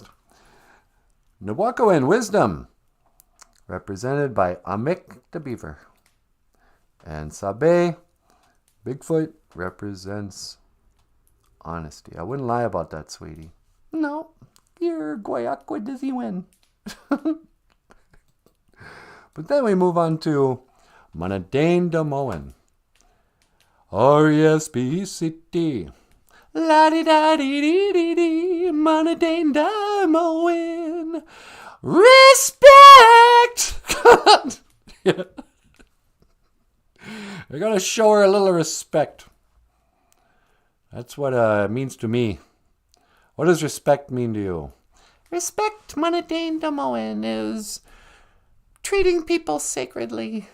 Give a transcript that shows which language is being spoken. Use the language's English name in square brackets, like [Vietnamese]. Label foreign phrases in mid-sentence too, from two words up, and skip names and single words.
[English] Nabwakowin, wisdom, represented by Amik the beaver. And Sabe, Bigfoot, represents honesty. I wouldn't lie about that, sweetie. No, you're Guayakwa Dizzy win. But then we move on to [Ojibwa] Manadane Damoan. [English] R-E-S-P-E-C-T. La-di-da-dee-dee-dee-dee, [Ojibwa] Manadane Damoan. [English] Respect! Yeah. We're going to show her a little respect. That's what it means to me. What does respect mean to you? Respect, [Ojibwa] Manadane Damoan, [English] is treating people sacredly.